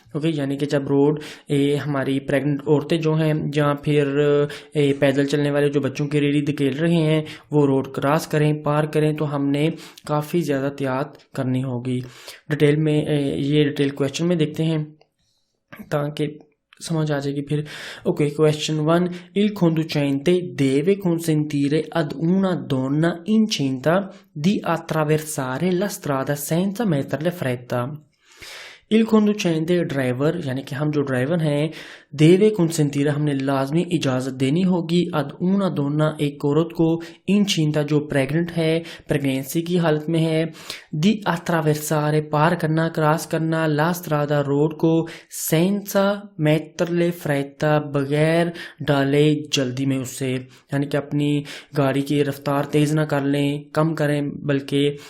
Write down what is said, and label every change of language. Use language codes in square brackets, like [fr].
[hi] Okay, यानी कि जब रोड हमारी प्रेग्नेंट औरतें जो हैं या फिर पैदल चलने वाले जो बच्चों की रेडी धकेल रहे हैं वो रोड क्रॉस करें, पार करें, तो हमने काफ़ी ज़्यादा एहतियात करनी होगी। डिटेल में ये डिटेल क्वेश्चन में देखते हैं ताकि समझ आ जाएगी फिर। Okay, question 1, [it] il conducente deve consentire ad una donna incinta di attraversare la strada senza metterle fretta। il conducente [hi] driver, यानी कि हम जो ड्राइवर हैं, [it] देवे कंसेंटीरा [hi] हमने लाजमी इजाज़त देनी होगी, [it] अद ऊना दोना [hi] एक औरत को, [it] इंचिंता [hi] जो प्रेग्नेंट है, प्रेगनेंसी की हालत में है, [it] दी अट्रावेर्सारे [hi] पार करना, क्रॉस करना, [it] ला स्ट्रादा [hi] रोड को, [it] सेंसा मेटरले फ्रेता [hi] बगैर डाले जल्दी में उससे, यानी कि अपनी गाड़ी की रफ्तार तेज़ ना कर लें, कम करें, बल्कि